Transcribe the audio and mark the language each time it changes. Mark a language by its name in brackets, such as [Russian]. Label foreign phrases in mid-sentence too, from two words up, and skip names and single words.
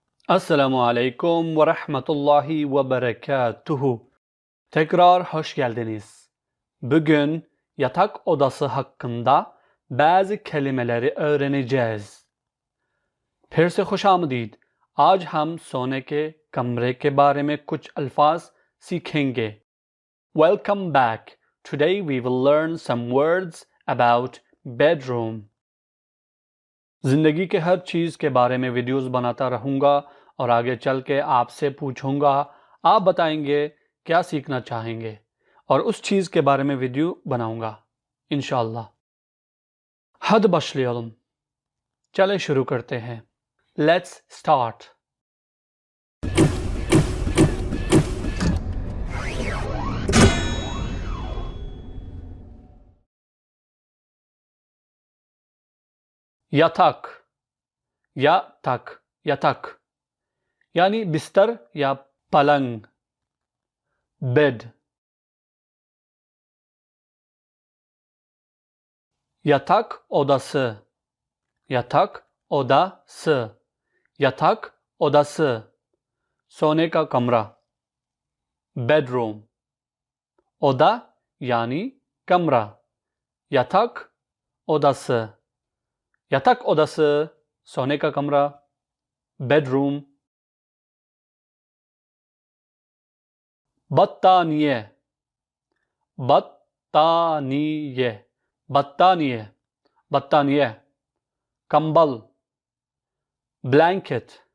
[Turkish] Esselamu Aleyküm ve Rahmetullahi ve Berekatuhu. Tekrar hoş geldiniz. Bugün yatak odası hakkında bazı kelimeleri öğreneceğiz. [Hindi] फिर से खुश आमदीद। आज हम सोने के कमरे के बारे में कुछ अल्फाज सीखेंगे। [English] Welcome back. Today we will learn some words about bedroom. [Hindi] जिंदगी के हर चीज़ के बारे में वीडियोस बनाता रहूँगा और आगे चल के आपसे पूछूँगा, आप बताएंगे क्या सीखना चाहेंगे और उस चीज़ के बारे में वीडियो बनाऊँगा [Arabic] إن شاء الله. [Turkish] Had başlayalım. [Hindi] चले शुरू करते हैं। [English] Let's start. [Turkish] yatak, yatak [Hindi] यानी बिस्तर या पलंग, बेड। [Turkish] yatak odası, yatak odası, [Hindi] सोने का कमरा, बेडरूम। oda यानी कमरा, [Turkish] yatak odası, [Hindi] सोने का कमरा, बेडरूम। बत्तानिये, कंबल, ब्लैंकेट।